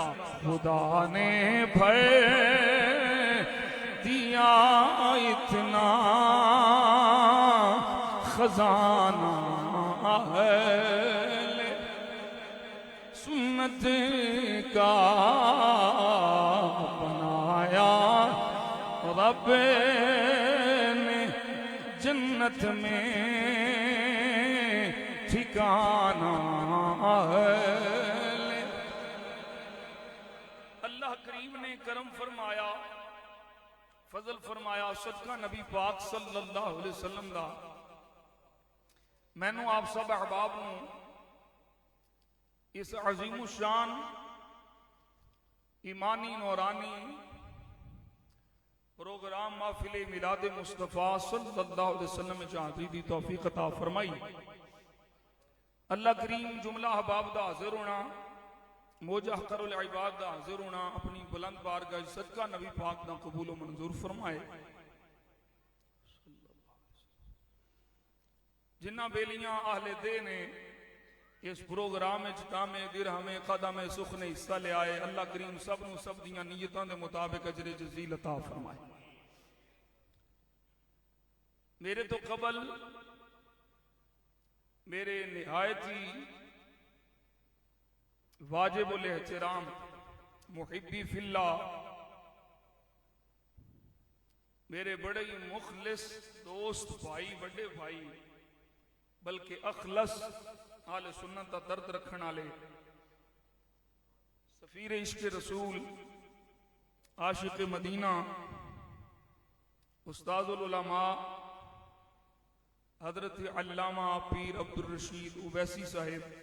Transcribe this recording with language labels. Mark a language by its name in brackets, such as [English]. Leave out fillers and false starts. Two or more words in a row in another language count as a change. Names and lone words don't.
[Urdu] خدا نے بھر دیا اتنا خزانہ ہے سنت کا. بنایا رب نے جنت میں ٹھکانہ ہے. اللہ کریم نے کرم فرمایا، فضل فرمایا. [Punjabi] صدقہ نبی پاک [Arabic] صلى الله عليه وسلم [Punjabi] دا مینوں آپ سب احباب اس عظیم شان ایمانی نورانی پروگرام محفل میلاد مصطفیٰ [Arabic] صلى الله عليه وسلم [Punjabi] حاضری دی توفیق عطا فرمائی. اللہ کریم جملہ احباب دا حاضر ہونا، موجا حق العباد دا حاضر ہونا اپنی بلند بارگاہ صدقہ نبی پاک دا قبول منظور فرمائے. جنہاں بیلیاں آہلے دے نے اس پروگرام دامے درمے قدمے سخنے حصہ لیا ہے، اللہ کریم سب نوں سب دیاں نیتاں دے مطابق اجر جزیل عطا فرمائے. میرے تو قبل میرے نہایت ہی واجب الاحترام محبی فی اللہ, [Urdu] میرے بڑے ہی مخلص دوست بھائی، بڑے بھائی، بلکہ اخلص آلے سنت کا درد رکھنے والے سفیر عشق رسول عاشق مدینہ استاذ العلماء حضرت علامہ پیر عبدالرشید اویسی صاحب